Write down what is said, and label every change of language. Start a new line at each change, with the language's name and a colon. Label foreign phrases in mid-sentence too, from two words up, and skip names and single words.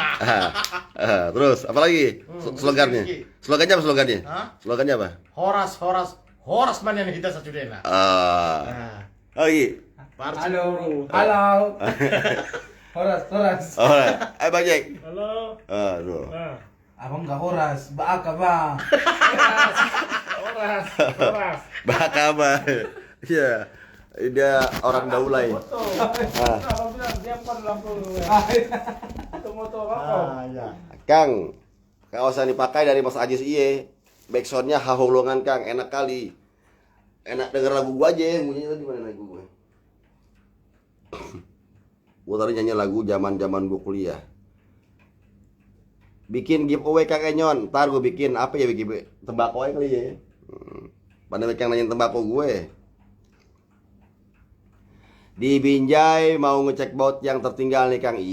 Indonesian: Terus apa lagi? Slogannya? Rizky. Slogannya apa slogannya? Hah? Slogannya apa? Horas mana yang kita sacudena. Ah. Oh iya. Pacimburu. Halo. Horas. Alright. Ayo Bang Jack. Halo. Aduh. Nah, Abang nggak horas, baaka bang. horas. Bakabar. Iya. Dia orang Daulay. Foto. Ah. Abang bilang siapkan lampu. Itu motor apa? Ya. Kang, kaos yang dipakai dari Mas Ajis iye. Backsoundnya hahulungan Kang, enak kali. Enak denger lagu gua aja. Bunyinya tadi mana lagu gua? Gua tadi nyanyi lagu zaman-zaman gua kuliah. Bikin giveaway Kang Enyon. Ntar gua bikin apa ya, bikin tembakau aja kali ya. Pada yang nanyain tembakau gue. Di Binjai mau ngecek baut yang tertinggal nih Kang.